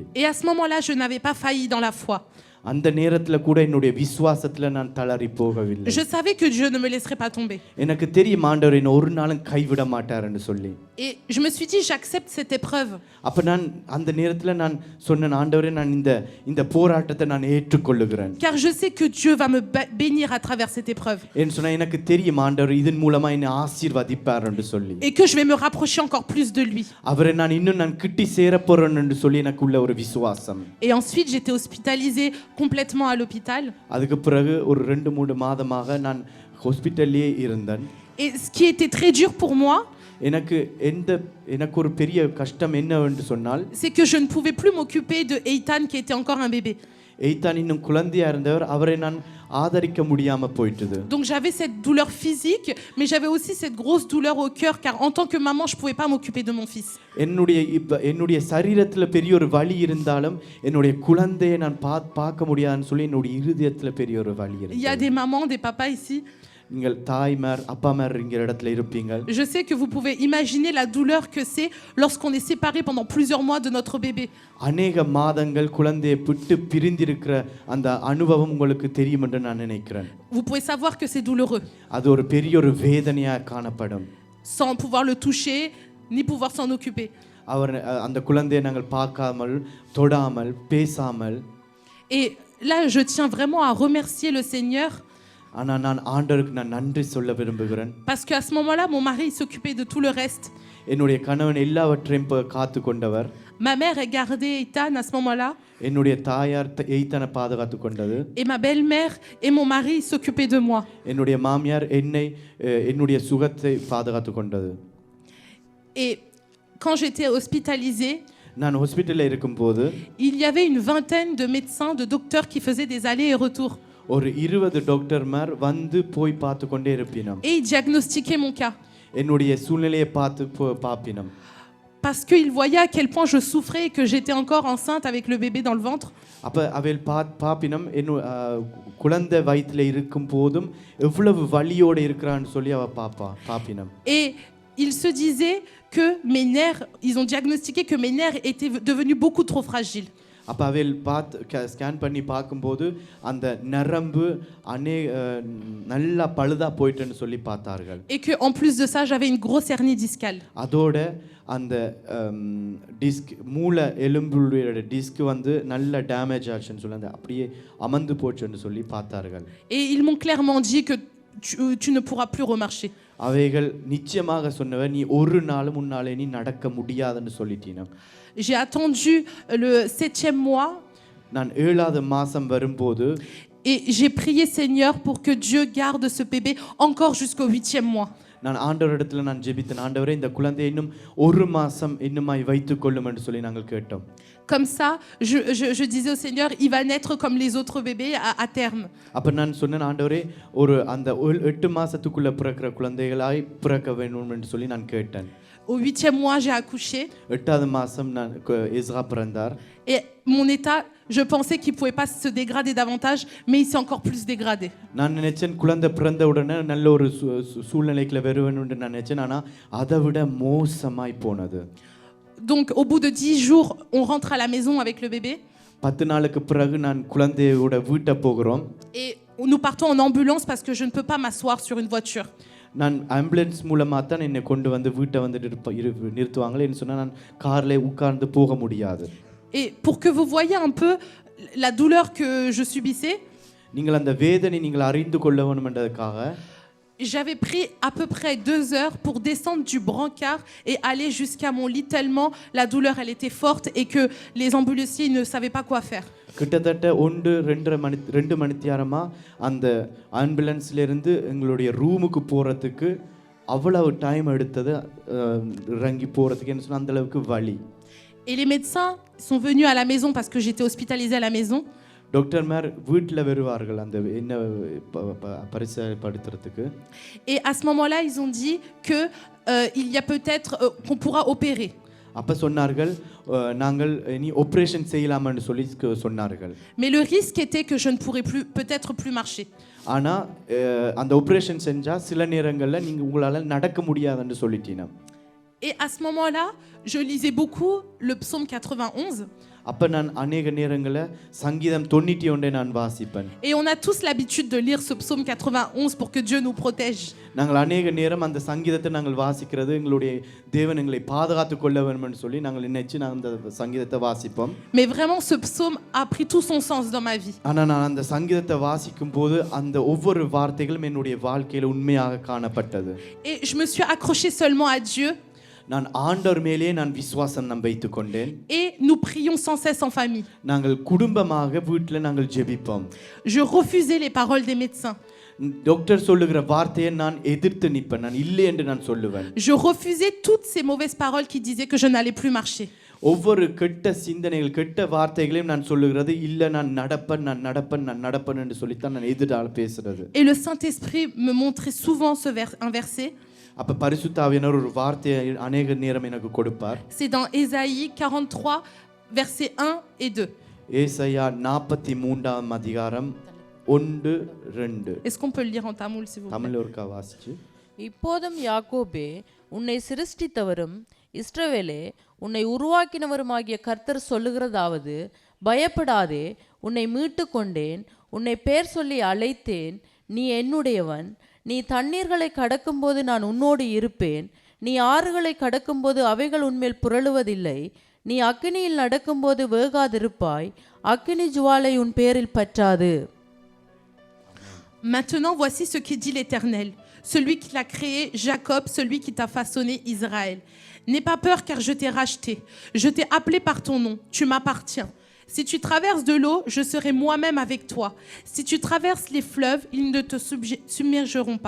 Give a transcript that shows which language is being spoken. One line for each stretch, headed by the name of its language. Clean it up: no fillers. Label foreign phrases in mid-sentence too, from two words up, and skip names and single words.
French: Et à ce moment-là, je n'avais pas failli dans la foi.
Tamil: அந்த நேரத்துல கூட என்னுடைய விசுவாசத்துல நான் தளறி போகவில்லை.
French: Je savais que Dieu ne me laisserait pas tomber.
Tamil: எனக்கு தெரியும் ஆண்டவர் என்னை ஒரு நாளும் கைவிட மாட்டார்னு சொல்லி.
French: Et je me suis dit, j'accepte cette épreuve.
Tamil: அப்ப நான் அந்த நேரத்துல நான் சொன்னேன், ஆண்டவரே நான் இந்த போராட்டத்தை நான் ஏற்றுக்கொள்ளுகிறேன்.
French: Car je sais que Dieu va me bénir à travers cette épreuve.
Tamil: என்று சொன்னா எனக்கு தெரியும் ஆண்டவர் இதன் மூலமா என்னை ஆசீர்வதிப்பார் என்று சொல்லி.
French: Et que je vais me rapprocher encore plus de lui.
Tamil: அவரை நான் கிட்டி சேர போறேன் என்று சொல்லி எனக்குள்ள ஒரு விசுவாசம்.
French: Et ensuite j'étais hospitalisée complètement à l'hôpital.
Tamil: அதுக்கு பிறகு ஒரு 2-3 மாதமாக நான் ஹாஸ்பிடல்லே இருந்தேன்.
French: Et ce qui était très dur pour moi,
Tamil: எனக்கு ஒரு பெரிய கஷ்டம் என்னவென்று சொன்னால்,
French: c'est que je ne pouvais plus m'occuper de Eitan qui était encore un bébé.
Tamil: எய்தான் இன்னும் குழந்தையா இருந்தவர், அவரை நான் ஆதரிக்க முடியாம போயிட்டது.
French: Donc j'avais cette douleur physique, mais j'avais aussi cette grosse douleur au cœur, car en tant que maman, je pouvais pas m'occuper de mon fils.
Tamil: என்னுடைய சரீரத்துல பெரிய ஒரு வலி இருந்தாலும் என்னுடைய குழந்தையை நான் பார்க்க முடியாதுன்னு சொல்லி என்னுடைய இருதயத்துல பெரிய ஒரு வலி இருந்தது.
French: Il y a des mamans, des papas ici.
Tamil: நீங்கள் தாய்மார் அப்பாமார் இங்கிற இடத்துல இருப்பீங்க.
French: Je sais que vous pouvez imaginer la douleur que c'est lorsqu'on est séparé pendant plusieurs mois de notre bébé.
Tamil: அநேக மாதங்கள் குழந்தையை விட்டு பிரிந்திருக்கிற அந்த அனுபவம் உங்களுக்கு தெரியும் என்று நான் நினைக்கிறேன்.
French: Vous pouvez savoir que c'est douloureux.
Tamil: அது ஒரு பெரிய ஒரு வேதனையா காணப்படும்.
French: Sans pouvoir le toucher ni pouvoir s'en occuper.
Tamil: அவர் அந்த குழந்தையை நாங்கள் பார்க்காமல், தொடாமல், பேசாமல்.
French: Et là je tiens vraiment à remercier le Seigneur.
Tamil: ஆனா நான் ஆண்டவருக்கு நான் நன்றி சொல்ல விரும்புகிறேன்.
French: Parce que à ce moment-là mon mari s'occupait de tout le reste.
Tamil: என்னுடைய கணவன் எல்லாவற்றையும் காத்து கொண்டவர்.
French: Ma mère a gardé Eitan à ce moment-là.
Tamil: என்னுடைய தாயார் எய்தானை பாதுகாத்து கொண்டது.
French: Et ma belle-mère et mon mari s'occupaient de moi.
Tamil: என்னுடைய மாமியார் என்னுடைய சுகத்தை பாதுகாத்து கொண்டது.
French: Et quand j'étais hospitalisée,
Tamil: நான் ஹாஸ்பிடல்ல இருக்கும்போது
French: il y avait une vingtaine de médecins, de docteurs qui faisaient des allers et retours.
Tamil: ஒரு 20 டாக்டர்மார் வந்து போய் பார்த்து கொண்டே இருப்பினம்.
French: Et ils diagnostiquaient mon cas.
Tamil: என்னுடைய சூழ்நிலையை பார்த்து பாப்பினம்.
French: parce qu'il voyait à quel point je souffrais et que j'étais encore enceinte avec le bébé dans le ventre.
Tamil: அப்ப அவள் பாப்பினம் குழந்தை வயித்துல இருக்கும் போதும் எவ்வளவு வலியோட இருக்கிறான்னு சொல்லி அவ பாப்பினம்.
French: Et il se disait que mes nerfs, ils ont diagnostiqué que mes nerfs étaient devenus beaucoup trop fragiles.
Tamil: அப்ப அவள் ஸ்கேன் பண்ணி பார்க்கும்போது அந்த நரம்பு நல்லா பழுதா போயிட்டுன்னு சொல்லி பார்த்தார்கள்.
French: Et que en plus de ça, j'avais une grosse hernie discale.
Tamil: அதோட அந்த டிஸ்க் மூளை எலும்புடைய டிஸ்க் வந்து நல்ல டேமேஜ் ஆச்சுன்னு சொல்லி அந்த அப்படியே அமர்ந்து போச்சுன்னு சொல்லி பார்த்தார்கள்.
French: Et ils m'ont clairement dit que tu ne pourras plus remarcher.
Tamil: அவைகள் நிச்சயமாக சொன்னவர் நீ ஒரு நாளும் முன்னாலே நீ நடக்க முடியாதுன்னு சொல்லிட்டீனா.
French: J'ai attendu le 7e mois.
Tamil: நான் 7வது மாசம் வரும்போது
French: et j'ai prié Seigneur pour que Dieu garde ce bébé encore jusqu'au 8e mois.
Tamil: நான் ஆண்டவரிடத்துல நான் ஜெபித்தேன், ஆண்டவரே இந்த குழந்தையை இன்னும் ஒரு மாசம் இன்னுமாய் வைத்துக் கொள்ளும் என்று சொல்லி நாங்கள் கேட்டோம்.
French: Comme ça, je disais au Seigneur, il va naître comme les autres bébés à terme.
Tamil: அப்ப நான் சொன்னேன், ஆண்டவரே ஒரு அந்த 8 மாசத்துக்குள்ள பிறக்கிற குழந்தைகளாய் பிறக்க வேண்டும் என்று சொல்லி நான் கேட்டேன்.
French: Au 8e mois, j'ai accouché.
Tamil: 8வது மாசம் நான் இஸ்ரா பிறந்தார்.
French: Et mon état, je pensais qu'il pouvait pas se dégrader davantage, mais il s'est encore plus dégradé.
Tamil: நான் நினைச்சேன் குழந்தை பிறந்த உடனே நல்ல ஒரு சூழ்நிலைக்குள்ள வருவேன் என்று நான் நினைச்சேன், ஆனா அதை விட மோசமாய் போனது.
French: Donc au bout de 10 jours, on rentre à la maison avec le bébé.
Tamil: 10 நாளுக்கு பிறகு நான் குழந்தையோட வீட்டை போகிறோம்.
French: Et nous partons en ambulance parce que je ne peux pas m'asseoir sur une voiture.
Tamil: நான் ஆம்புலன்ஸ் மூலமா தான் என்னை கொண்டு வந்து வீட்டை வந்து நிறுத்துவாங்களேன்னு சொன்னா நான் கார்ல உட்கார்ந்து போக முடியாது.
French: Et pour que vous voyez un peu la douleur que je subissais,
Tamil: நீங்கள் அந்த வேதனை நீங்கள் அறிந்து கொள்ள வேண்டும் என்றதுக்காக
French: j'avais pris à peu près 2 heures pour descendre du brancard et aller jusqu'à mon lit tellement la douleur elle était forte et que les ambulanciers ne savaient pas quoi faire.
Tamil: கிட்டத்தட்ட 2 மணித்தியாரமா அந்த ஆம்புலன்ஸ்ல இருந்து எங்களுடைய ரூமுக்கு போறதுக்கு அவ்வளவு டைம் எடுத்தது, இறங்கி போறதுக்கு என்ன சொன்னா அந்த அளவுக்கு வலி.
French: Et les médecins sont venus à la maison parce que j'étais hospitalisée à la maison.
Tamil: டாக்டர் மேர் வீட்ல வருவார்கள் அந்த என்ன பரிசோதிக்கிறதுக்கு.
French: Et à ce moment-là, ils ont dit que il y a peut-être qu'on pourra opérer.
Tamil: அப்ப சொன்னார்கள் நாங்கள் நீ ஆபரேஷன் செய்யலாம்னு சொல்லி சொன்னார்கள்.
French: Mais le risque était que je ne pourrais plus peut-être plus marcher.
Tamil: ஆனா அந்த ஆபரேஷன் செஞ்சா சில நேரங்கள்ல நீங்க உங்களால நடக்க முடியாதுன்னு சொல்லிட்டீங்க.
French: Et à ce moment-là, je lisais beaucoup le psaume 91.
Tamil: அப்ப நான் अनेक நேரங்கள்ல சங்கீதம் 91 நான் வாசிப்பேன்.
French: Et on a tous l'habitude de lire ce psaume 91 pour que Dieu nous protège.
Tamil: நாங்கள் अनेक நேரம் அந்த சங்கீதத்தை நாங்கள் வாசிக்கிறது எங்களுடைய தேவன் எங்களை பாதுகாத்துக் கொள்ள வேண்டும்னு சொல்லி நாங்கள் நினைச்சு நான் அந்த சங்கீதத்தை வாசிப்போம்.
French: Mais vraiment ce psaume a pris tout son sens dans ma vie.
Tamil: ஆனா நான் அந்த சங்கீதத்தை வாசிக்கும்போது அந்த ஒவ்வொரு வார்த்தைகளும் என்னுடைய வாழ்க்கையில உண்மையாக காணப்பட்டது.
French: Et je me suis accrochée seulement à Dieu.
Tamil: நான் ஆண்டவர் மேலே நான் விசுவாசம் வைத்துக் கொண்டேன்.
French: Et nous prions sans cesse en famille.
Tamil: நாங்கள் குடும்பமாக வீட்ல நாங்கள் ஜெபிப்போம்.
French: Je refusais les paroles des médecins.
Tamil: டாக்டர் சொல்லுகிற வார்த்தையை நான் எதிர்த்து நிப்பேன், நான் இல்லை என்று நான் சொல்லுவேன்.
French: Je refusais toutes ces mauvaises paroles qui disaient que je n'allais plus marcher.
Tamil: ஒவ்வொரு கெட்ட சிந்தனைகள் கெட்ட வார்த்தைகளையும் நான் சொல்லுகிறது இல்ல நான் நடப்பேன் என்று சொல்லி தான் நான் எதிரால பேசுறது.
French: Et le Saint-Esprit me montrait souvent un verset.
Tamil: அப்ப பரிசுத்த ஆவியானவர் ஒரு வார்த்தையை अनेक நேரம் எனக்கு கொடுப்பார்.
French: C'est dans Ésaïe 43 versets 1 et 2.
Tamil: ஏசாயா 43ஆம் அதிகாரம் 1 2.
French: Est-ce qu'on peut le lire en tamoul s'il vous plaît?
Tamil: தமிழ்ல ஒருக்கா வாசிச்சு. இப்போதும் யாக்கோபே உன்னை சிருஷ்டித்தவரும் இஸ்ரவேலே உன்னை உருவாக்கினவருமாகிய கர்த்தர் சொல்லுகிறதாவது, பயப்படாதே, உன்னை மீட்டு கொண்டேன், உன்னை பேர் சொல்லி அழைத்தேன், நீ என்னுடையவன். நீ தண்ணீர்களை கடக்கும்போது நான் உன்னோடு இருப்பேன், நீ ஆறுகளை கடக்கும்போது அவைகள் உன்மேல் புரளுவதில்லை, நீ அக்கினியில் நடக்கும்போது வேகாதிருப்பாய், அக்கினி ஜுவாலை உன் பேரில் பற்றாது.
French: Maintenant voici ce que dit l'Éternel, celui qui t'a créé, Jacob, celui qui t'a façonné, Israël. N'aie pas peur car je t'ai racheté, je t'ai appelé par ton nom, tu m'appartiens. Si tu traverses de l'eau, je serai moi-même avec toi. Si tu traverses les fleuves, ils ne te submergeront pas.